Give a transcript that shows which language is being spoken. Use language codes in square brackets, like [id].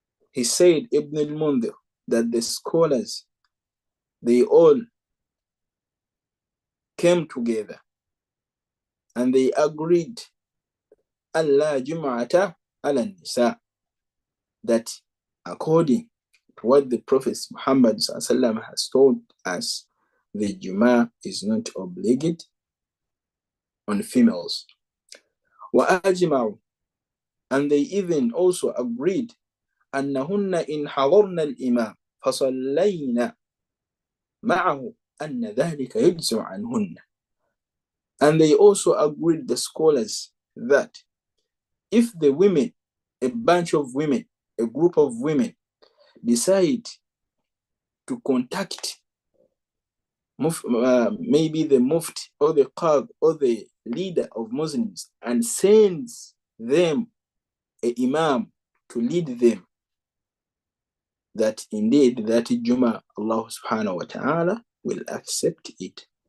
[en] He said, Ibn al-Mundhir, that the scholars, they all came together and they agreed [ar] ألا جمعة على النساء, [en] that according to what the Prophet Muhammad has told us, the Juma is not obliged on females. [ar] وأجمعوا, [en] and they even also agreed [ar] أنهن إن حضرن الإمام فصلينا معه أن ذلك يجزع عنهن. [en] And they also agreed, the scholars, that if the women, a bunch of women, a group of women, decide to contact maybe the mufti or the qadi or the leader of Muslims and sends them an imam to lead them, that indeed that Juma, Allah subhanahu wa ta'ala will accept it.